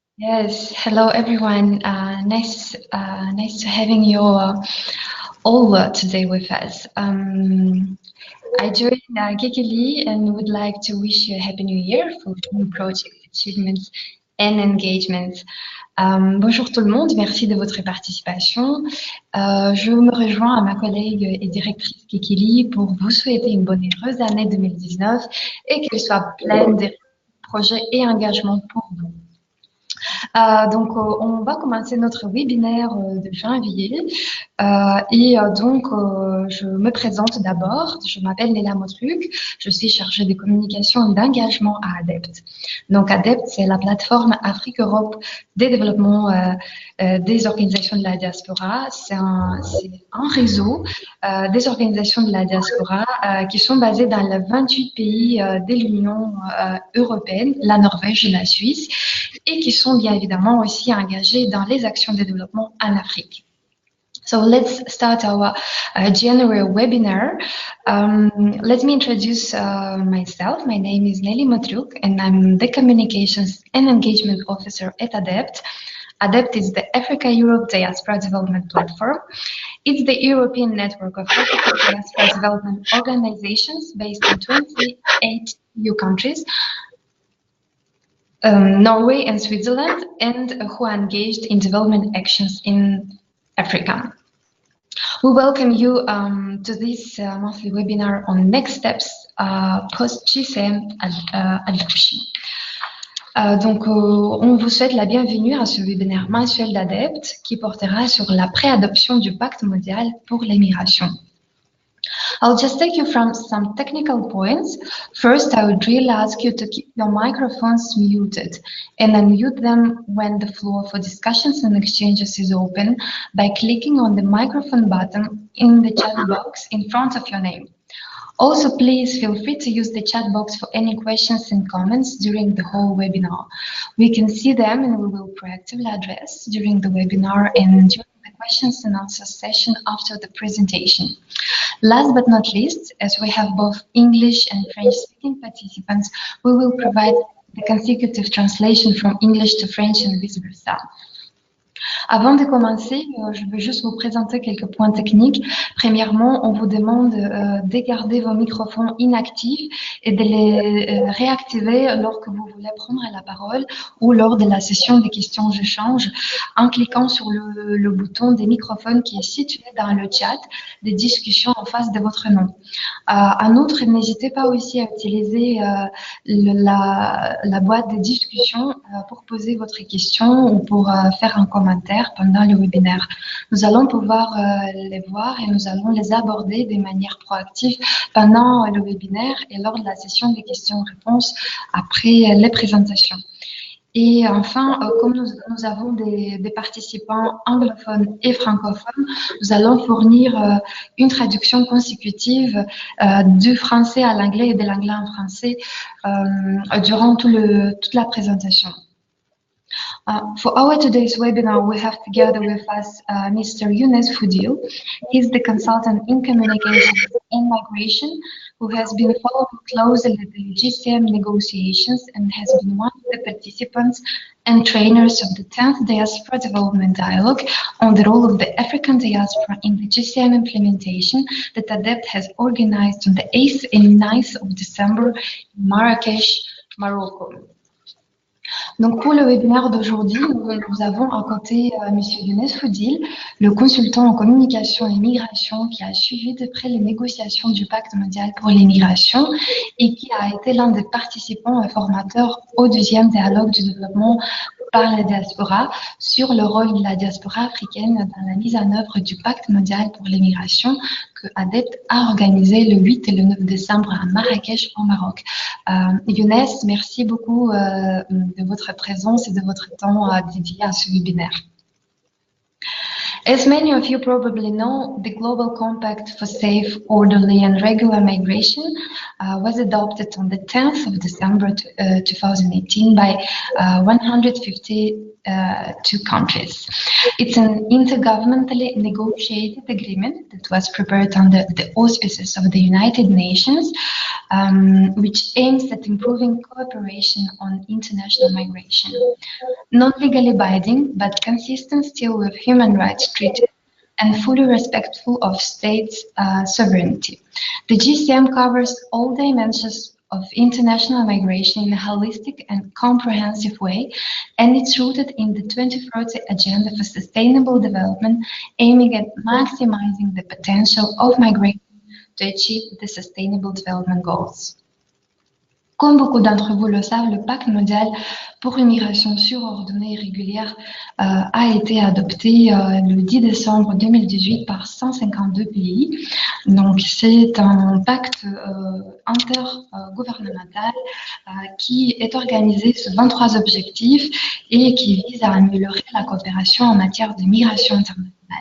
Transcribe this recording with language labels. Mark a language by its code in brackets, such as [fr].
[en] Yes. Hello, everyone. Nice to having you all today with us. I joined Kekeli and would like to wish you a happy new year for new projects, achievements and engagements. [fr] Bonjour tout le monde, merci de votre participation. Je me rejoins à ma collègue et directrice Kekeli pour vous souhaiter une bonne et heureuse année 2019 et qu'elle soit pleine de projets et engagements pour vous. On va commencer notre webinaire de janvier. Je me présente d'abord. Je m'appelle Léla Motluc. Je suis chargée de communication et d'engagement à ADEPT. Donc, ADEPT, c'est la plateforme Afrique-Europe des développements des organisations de la diaspora. C'est un réseau des organisations de la diaspora qui sont basées dans les 28 pays de l'Union européenne, la Norvège et la Suisse, et qui sont bien évidemment aussi engagés dans les actions de développement en Afrique. [en] So let's start our January webinar. Let me introduce myself. My name is Nelly Matruk, and I'm the Communications and Engagement Officer at ADEPT. ADEPT is the Africa-Europe Diaspora Development Platform. It's the European network of African diaspora development organizations based in 28 EU countries, Norway and Switzerland, and who are engaged in development actions in Africa. We welcome you to this monthly webinar on next steps post-GCM adoption. [fr] On vous souhaite la bienvenue à ce webinaire mensuel d'ADEPT qui portera sur la préadoption du pacte mondial pour les migrations. [en] I'll just take you from some technical points. First, I would really ask you to keep your microphones muted and unmute them when the floor for discussions and exchanges is open by clicking on the microphone button in the chat box in front of your name. Also, please feel free to use the chat box for any questions and comments during the whole webinar. We can see them and we will proactively address during the webinar and during the questions and answers session after the presentation. Last but not least, as we have both English and French-speaking participants, we will provide the consecutive translation from English to French and vice versa. [fr] Avant de commencer, je veux juste vous présenter quelques points techniques. Premièrement, on vous demande de garder vos microphones inactifs et de les réactiver lorsque vous voulez prendre la parole ou lors de la session des questions-échanges en cliquant sur le bouton des microphones qui est situé dans le chat des discussions en face de votre nom. En outre, n'hésitez pas aussi à utiliser la boîte de discussion pour poser votre question ou pour faire un commentaire pendant le webinaire. Nous allons pouvoir les voir et nous allons les aborder de manière proactive pendant le webinaire et lors de la session des questions-réponses après les présentations. Et enfin, comme nous avons des participants anglophones et francophones, nous allons fournir une traduction consécutive du français à l'anglais et de l'anglais en français durant toute la présentation. [en] For our today's webinar, we have together with us Mr. Younes Foudil. He's the consultant in communications and migration who has been following closely the GCM negotiations and has been one of the participants and trainers of the 10th Diaspora Development Dialogue on the role of the African diaspora in the GCM implementation that ADEPT has organized on the 8th and 9th of December in Marrakech, Morocco. [fr] Donc pour le webinaire d'aujourd'hui, nous avons à côté M. Younes Foudil, le consultant en communication et migration qui a suivi de près les négociations du pacte mondial pour les migrations et qui a été l'un des participants et formateurs au deuxième dialogue du développement par la diaspora sur le rôle de la diaspora africaine dans la mise en œuvre du pacte mondial pour les migrations que ADEPT a organisé le 8 et le 9 décembre à Marrakech au Maroc. Younes, merci beaucoup de votre présence et de votre temps dédié à ce webinaire. [en] As many of you probably know, the Global Compact for Safe, Orderly and Regular Migration was adopted on the 10th of December 2018 by 152 countries. It's an intergovernmentally negotiated agreement that was prepared under the auspices of the United Nations, which aims at improving cooperation on international migration. Not legally binding, but consistent still with human rights treaties and fully respectful of states' sovereignty. The GCM covers all dimensions of international migration in a holistic and comprehensive way, and it's rooted in the 2030 Agenda for Sustainable Development, aiming at maximizing the potential of migration to achieve the Sustainable Development Goals. [fr] Comme beaucoup d'entre vous le savent, le Pacte mondial pour une migration sûre, ordonnée et régulière a été adopté le 10 décembre 2018 par 152 pays. Donc, c'est un pacte intergouvernemental qui est organisé sur 23 objectifs et qui vise à améliorer la coopération en matière de migration internationale.